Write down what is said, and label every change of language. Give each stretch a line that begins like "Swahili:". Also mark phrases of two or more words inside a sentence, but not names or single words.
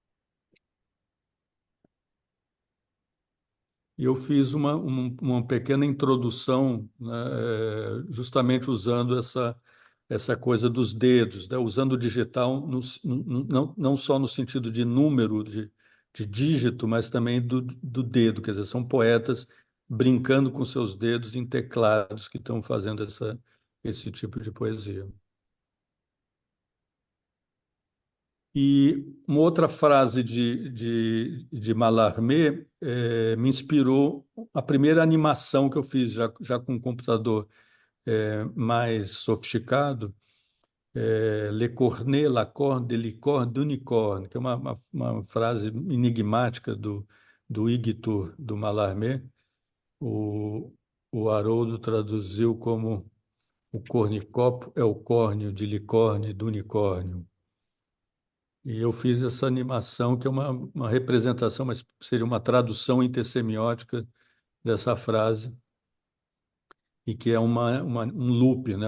Portuguese: e eu fiz uma pequena introdução, né, justamente usando essa coisa dos dedos, né, usando o digital não só no sentido de número, de dígito, mas também do dedo, quer dizer, são poetas brincando com seus dedos em teclados que estão fazendo esse tipo de poesia. E uma outra frase de Mallarmé me inspirou a primeira animação que eu fiz, já com um computador mais sofisticado,
French: Le cornet, la corne, de licorne, d'unicorne,
Portuguese: que é uma frase enigmática do Igtur, do Mallarmé. O, o Haroldo traduziu como: o cornicopo é o córneo de licórnio do unicórnio. E eu fiz essa animação, que é uma representação, mas seria uma tradução intersemiótica dessa frase, e que é um loop, né?